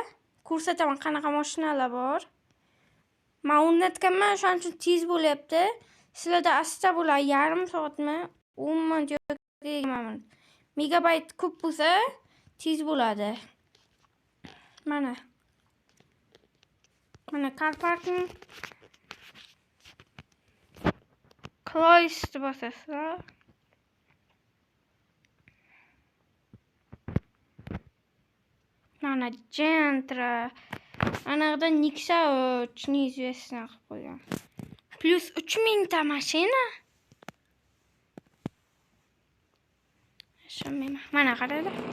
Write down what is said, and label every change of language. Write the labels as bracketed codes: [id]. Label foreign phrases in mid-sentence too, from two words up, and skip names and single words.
[uz] Ko'rsataman qanaqa mashinalar bor. Men o'rnatganman, shuning uchun tez bo'lyapti. Sizlarda asta bo'ladi, yarim soatmi, 10 minut yoki megabayt ko'p bo'lsa, tez bo'ladi. Mana [en] car parking close [uz] bosasizlar. Mana Gentra. Anaqada Nixa neizvestno qilib qo'ygan. Plus 3000 ta mashina. Ishonmayman. Mana qaranglar.